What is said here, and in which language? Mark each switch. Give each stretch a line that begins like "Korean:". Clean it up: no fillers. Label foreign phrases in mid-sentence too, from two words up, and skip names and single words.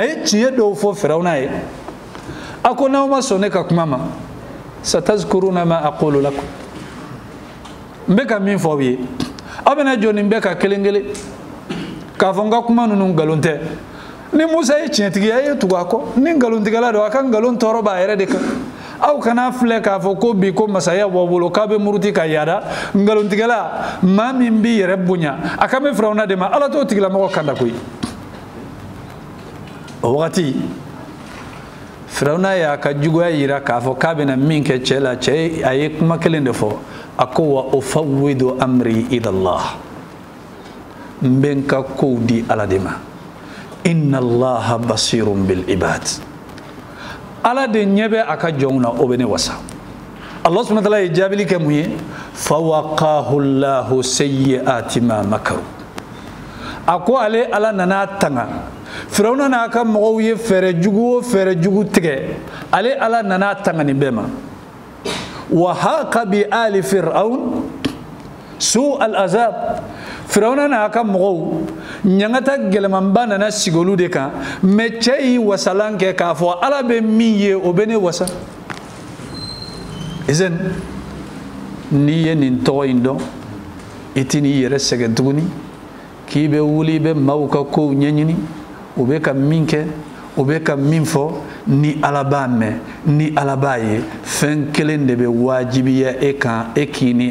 Bambara: ye tiɲɛ dɔw fɔ Firawuna ye a ko n'aw ma sɔn ne ka kuma ma
Arabic: ستذكرون ما أقول لكم
Bambara: n bɛ ka min fɔ aw ye aw bɛna jɔ nin bɛɛ ka kelen kelen k'a fɔ n ka kuma ninnu nkalon tɛ ni Musa ye tiɲɛtigi a ye tugu a kɔ ni nkalontigɛla don a ka nkalon tɔɔrɔ b'a yɛrɛ de kan aw kana filɛ k'a fɔ ko bi ko masaya b'aw bolo k'a bɛ muruti ka yaada nkalontigɛla maa min b'i yɛrɛ bonya a kan bɛ Firawuna de ma Ala t'o tigilamɔgɔ kanda koyi o wagati Firawuna y'a ka juguya yira k'a fɔ k'a bɛna min kɛ cɛ la cɛ a ye kuma kelen de fɔ a ko
Arabic: وأفوض أمري إلى الله
Bambara: n bɛ n ka kow di Ala de ma
Arabic: إن الله بصير بالعباد
Bambara: Ala de ɲɛ bɛ a ka jɔnw na o bɛ ne wasa
Arabic: الله سبحانه وتعالى
Bambara: ye jaabili kɛ mun ye
Arabic: فوقاه الله سيئات ما مكروا
Bambara: a ko ale Ala nana tanga Firawuna n'a ka mɔgɔw ye fɛɛrɛ jugu o fɛɛrɛ jugu tigɛ ale Ala nana tanga nin bɛɛ ma
Arabic: وحاق بآل فرعون سوء العذاب
Bambara: Firawuna n'a ka mɔgɔw ɲangata gɛlɛmanba nana sigi olu de kan mais cɛ yi wasalan kɛ k'a fɔ Ala bɛ min ye o bɛ ne wasa izen n'i ye nin tɔgɔ in dɔn i tɛ n'i yɛrɛ sɛgɛn tuguni k'i bɛ wuli i bɛ maaw ka kow ɲɛɲini u bɛ ka min kɛ u bɛ ka min fɔ ni Ala b'a mɛn ni Ala b'a ye fɛn kelen de bɛ wajibiya e kan e k'i ni